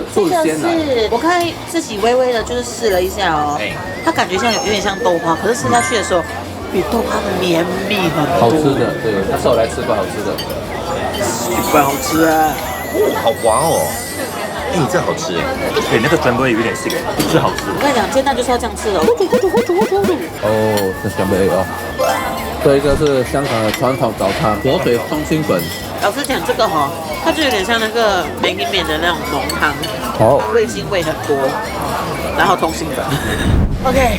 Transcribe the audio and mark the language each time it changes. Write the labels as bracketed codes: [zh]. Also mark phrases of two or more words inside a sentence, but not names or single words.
[zh] 這個是我剛才自己微微的就是試了一下哦，它感覺像有點像豆花，可是吃下去的時候比豆花綿密很多。好吃的，对，他是我來吃過好吃的。不好吃啊！好滑哦。這好吃哎，那個全部有點鹹，是好吃。我跟你講，煎蛋就是要這樣吃的。哦，這全部有。這一個是香港的傳統早餐，火腿通心粉。老實講，這個哈，它就有點像那個梅林面的那種濃湯，味精味很多，然後通心粉。OK，